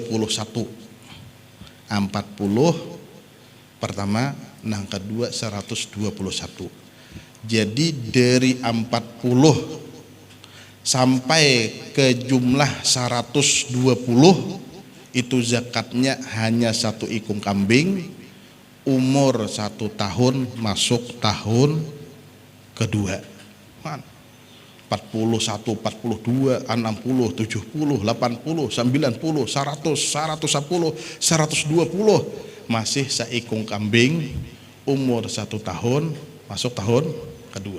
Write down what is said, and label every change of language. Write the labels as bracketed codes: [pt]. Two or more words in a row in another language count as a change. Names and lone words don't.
[id] 40 pertama, yang kedua 121. Jadi dari 40 sampai ke jumlah 120 itu zakatnya hanya satu ikung kambing umur 1 tahun masuk tahun kedua. 41, 42, 60, 70, 80, 90, 100, 110, 120 masih saikung kambing umur 1 tahun masuk tahun kedua.